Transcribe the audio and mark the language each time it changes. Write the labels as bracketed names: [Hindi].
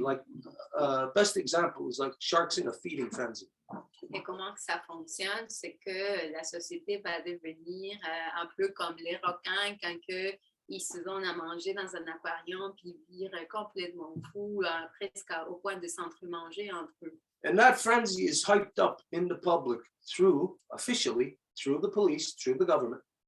[English] Like best example is like sharks in a feeding frenzy. [French] Et comment que ça fonctionne, c'est que la société va devenir un peu comme les requins quand que ils se donnent à manger dans un aquarium puis virent complètement fous, presque au point de s'entre-manger entre eux. [English] And that frenzy is hyped up in the public officially, through the police, through the government.